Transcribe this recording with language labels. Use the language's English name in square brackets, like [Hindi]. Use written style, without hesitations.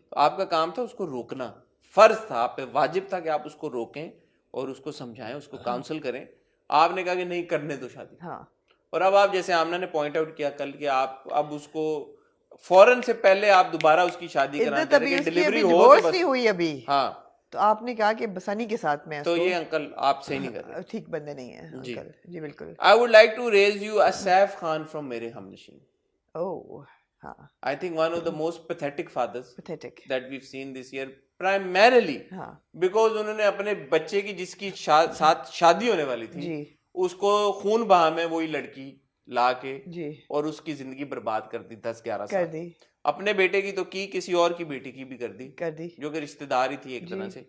[Urdu] تو آپ کا کام تھا اس کو روکنا فرض تھا آپ پہ واجب تھا کہ آپ اس کو روکیں اور اس کو سمجھائیں اس کو کاؤنسل کریں آپ نے کہا کہ نہیں کرنے دو شادی ہاں اور اب آپ جیسے آمنہ نے پوائنٹ آؤٹ کیا کل کہ آپ اب اس کو فوراً سے پہلے آپ دوبارہ اس کی شادی کرانا چاہ رہے کہ ڈیلیوری ہو تو بس نہیں ہوئی ابھی ہاں تو آپ نے کہا کہ بسانی کے ساتھ میں تو یہ انکل آپ صحیح نہیں کر رہے ٹھیک بندے نہیں ہیں انکل جی بالکل [English] I would like to raise you a Saif Khan from Mere Hamnashin. [Urdu] اوہ ہاں [English] I think one of the most pathetic fathers pathetic that we've seen this year primarily [Urdu] ہاں because انہوں نے اپنے بچے کی جس کی ساتھ شادی ہونے والی تھی جی اس کو خون بہا میں وہی لڑکی لا کے جی اور اس کی زندگی برباد کر دی 10-11 کر سال دی اپنے بیٹے کی تو کی کسی اور کی بیٹی کی بھی کر دی جو کہ رشتہ دار ہی تھی ایک طرح سے